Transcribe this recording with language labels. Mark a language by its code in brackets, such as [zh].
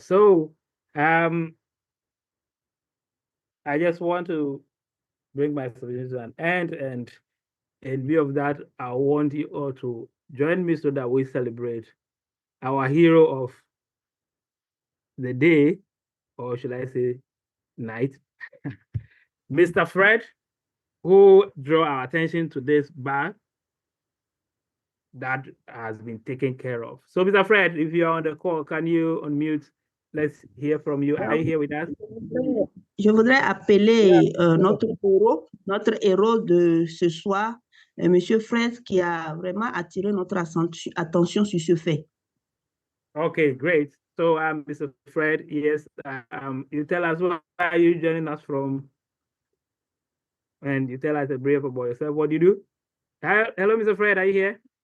[en] So, I just want to bring my submission to an end, and in view of that, I want you all to join me so that we celebrate our hero of the day, or should I say night, Mr. Fred. who draw our attention to this bug that has been taken care of. So, Mr. Fred, if you're on the call, can you unmute? Let's hear from you. Are you here with us? [fr] Je voudrais appeler notre héros de ce soir, Monsieur Fred, qui a vraiment attiré notre attention sur ce fait. [en] Okay, great. So, Mr. Fred, yes, you tell us where are you joining us from, and you tell us a brief about yourself. What do you do? Hello, Mr. Fred, are you here?